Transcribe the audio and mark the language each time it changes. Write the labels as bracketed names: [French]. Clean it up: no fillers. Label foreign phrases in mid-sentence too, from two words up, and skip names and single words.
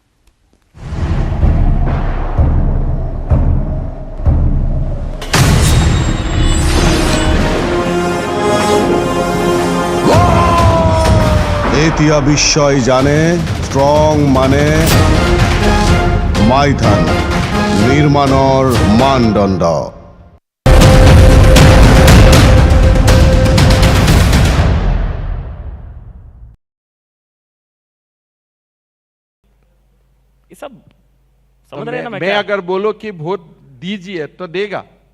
[Assamese] এতিয়া বিশ্বই জানে ষ্ট্ৰং মানে মাইথান নিৰ্মাণৰ মানদণ্ড। [Hindi] ये सब समझ रहे हैं ना? मैं अगर बोलो कि वोट दीजिए तो देगा।